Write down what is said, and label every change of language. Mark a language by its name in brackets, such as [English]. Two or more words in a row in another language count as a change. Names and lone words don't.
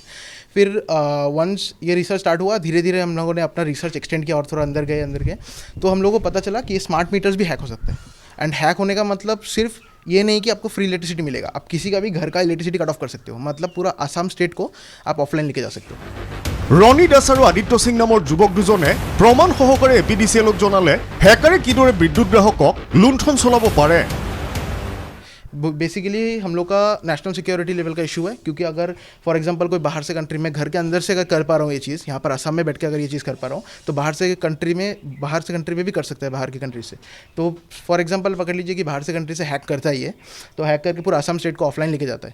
[Hindi] फिर वंस ये [English] research start [Hindi] हुआ, धीरे धीरे हम लोगों ने अपना [English] research extend [Hindi] किया और थोड़ा अंदर गए, तो हम लोगों को पता चला कि ये [English] smart meters [Hindi] भी हैक हो सकते हैं। एंड हैक होने का मतलब सिर्फ ये नहीं कि आपको [English] free electricity [Hindi] मिलेगा, आप किसी का भी घर का [English] electricity cut off [Hindi] कर सकते हो, मतलब पूरा आसाम स्टेट को आप ऑफलाइन लेके जा सकते हो। [Assamese] ৰণী দাস আৰু আদিত্য সিং নামৰ যুৱক দুজনে প্ৰমাণ সহকাৰে APDCLক জনালে হেকাৰে কিদৰে বিদ্যুৎ গ্ৰাহকক লুণ্ঠন চলাব পাৰে। [Hindi] बेसिकली हम लोग का [English] national security level [Hindi] का इशू है, क्योंकि अगर [English] for example [Hindi] कोई बाहर से कंट्री में घर के अंदर से अगर कर पा रहा हूँ ये चीज़, यहाँ पर असम में बैठ के अगर ये चीज़ कर पा रहा हूँ, तो बाहर से कंट्री में भी कर सकता है, बाहर की कंट्री से। तो [English] for example [Hindi] पकड़ लीजिए कि बाहर से कंट्री से हैक करता ही है, तो हैक करके पूरा असम स्टेट को ऑफलाइन लेके जाता है।